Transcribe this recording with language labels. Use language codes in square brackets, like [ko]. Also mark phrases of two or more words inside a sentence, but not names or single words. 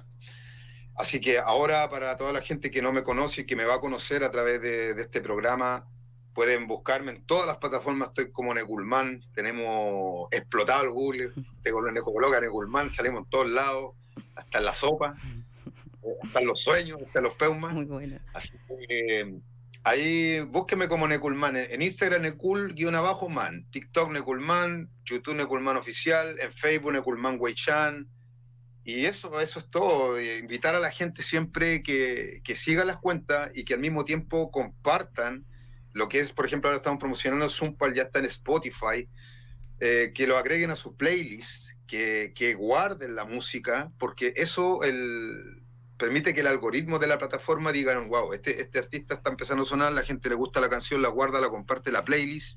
[es] Así que ahora, para toda la gente que no me conoce y que me va a conocer a través de este programa, pueden buscarme en todas las plataformas. Estoy como Neculman, tenemos explotado el Google, te coloca Neculman, salimos en todos lados, hasta en la sopa. están los sueños, están los peumas. Muy bueno. Así que ahí búsqueme como Neculman, en Instagram Necul_man, TikTok Neculman, YouTube Neculman Oficial, en Facebook Neculman Weichan. Y eso es todo, invitar a la gente siempre que siga las cuentas y que al mismo tiempo compartan lo que es, por ejemplo, ahora estamos promocionando Zumpal, ya está en Spotify, que lo agreguen a su playlist, que guarden la música, porque eso permite que el algoritmo de la plataforma diga, wow, este artista está empezando a sonar, la gente le gusta la canción, la guarda, la comparte, la playlist.